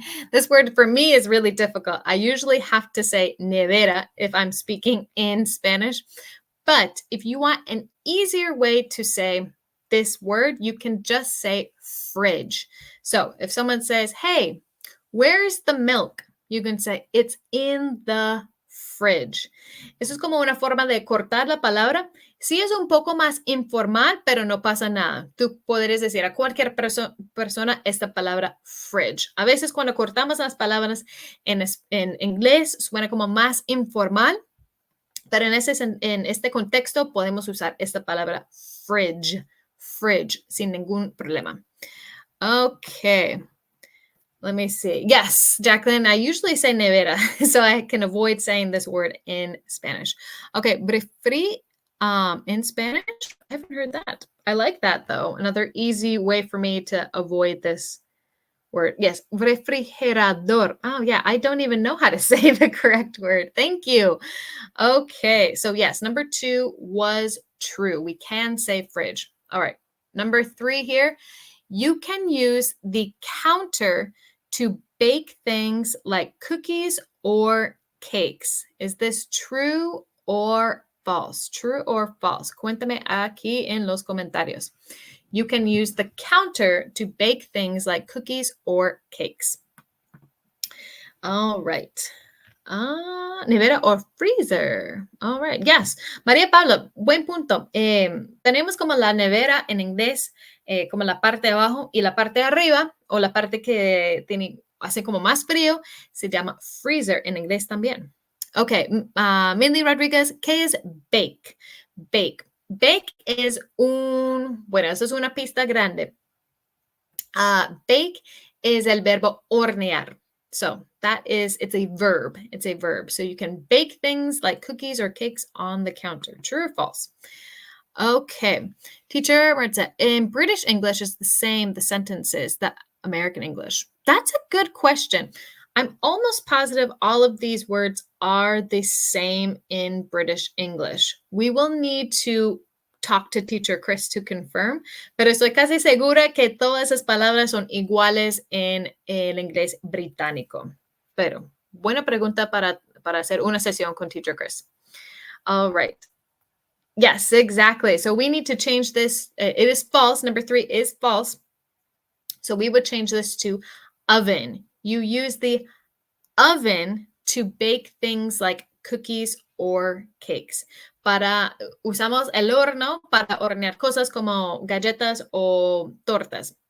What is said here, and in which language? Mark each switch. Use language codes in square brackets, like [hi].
[en] This word for me is really difficult. I usually have to say nevera if I'm speaking in Spanish. But if you want an easier way to say this word, you can just say fridge. So if someone says, hey, where's the milk? You can say, it's in the fridge. [es] Eso es como una forma de cortar la palabra. Sí es un poco más informal, pero no pasa nada. Tú podrías decir a cualquier persona esta palabra fridge. A veces cuando cortamos las palabras en inglés suena como más informal. Pero en este contexto podemos usar esta palabra fridge, sin ningún problema. [en] Okay, let me see. Yes, Jacqueline, I usually say nevera, so I can avoid saying this word in Spanish. Okay, refri in Spanish, I haven't heard that. I like that, though. Another easy way for me to avoid this word. Yes, refrigerador. Oh, yeah, I don't even know how to say the correct word. Thank you. Okay, so yes, number 2 was true. We can say fridge. All right, number 3 here. You can use the counter to bake things like cookies or cakes. Is this true or false? True or false? [es] Cuéntame aquí en los comentarios. [en] You can use the counter to bake things like cookies or cakes. All right. Nevera or freezer. All right. Yes. [es] María Pablo, buen punto. Tenemos como la nevera en inglés, como la parte de abajo y la parte de arriba, o la parte que hace como más frío, se llama freezer en inglés también. Okay. Mindy Rodriguez, ¿qué es bake? Bake. Bake es eso es una pista grande. [en] Bake is [es] el verbo hornear. [en] So it's a verb. It's a verb. So you can bake things like cookies or cakes on the counter. True or false? Okay. Teacher, in British English is the same, the sentences, that American English. That's a good question. I'm almost positive all of these words are the same in British English. We will need to talk to teacher Chris to confirm, [es] pero estoy casi segura que todas esas palabras son iguales en el inglés británico. Pero buena pregunta para hacer una sesión con teacher Chris. [en] All right. Yes, exactly. So we need to change this. It is false. Number 3 is false. So we would change this to oven. You use the oven to bake things like cookies or cakes. [es] Usamos el horno para hornear cosas como galletas o tortas.